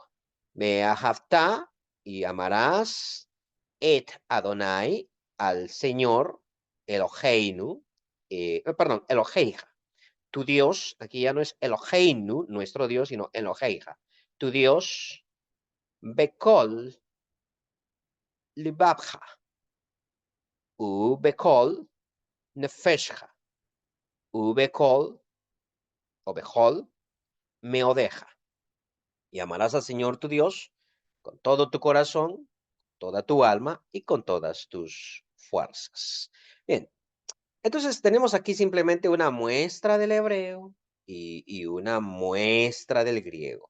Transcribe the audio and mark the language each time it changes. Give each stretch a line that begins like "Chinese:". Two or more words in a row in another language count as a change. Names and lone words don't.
Spanish: Beahavta y amarás
Hebrew: את אדני
Spanish: al Señor Eloheinu, perdón, Eloheija, tu Dios, aquí ya no es Eloheinu, nuestro Dios, sino Eloheija, tu Dios,
Hebrew: בכל לבבך, ובכל נפשך, ובכל או בכל מאדך.
Spanish: Y amarás al Señor tu Dios con todo tu corazón, toda tu alma y con todas tus fuerzas. Bien, entonces tenemos aquí simplemente una muestra del hebreo y una muestra del griego.